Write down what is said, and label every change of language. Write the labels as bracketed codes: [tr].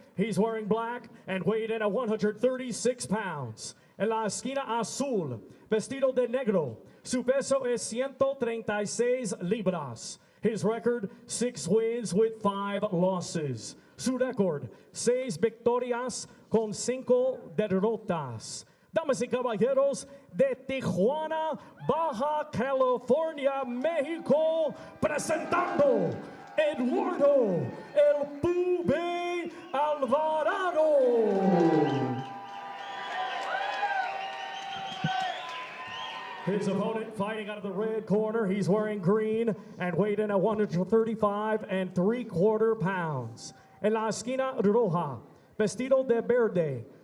[en] He's wearing black and weighed in at 136 pounds. [es] En la esquina azul, vestido de negro. Su peso es 136 libras. [en] His record, 6 wins with 5 losses. [es] Su record, 6 victorias con 5 derrotas. Damas y caballeros, de Tijuana, Baja California, México, presentando Eduardo El Bube Alvarado. [en] His opponent fighting out of the red corner, he's wearing green and weighed in at 135 3/4 pounds. [es] En la esquina roja, vestido de verde.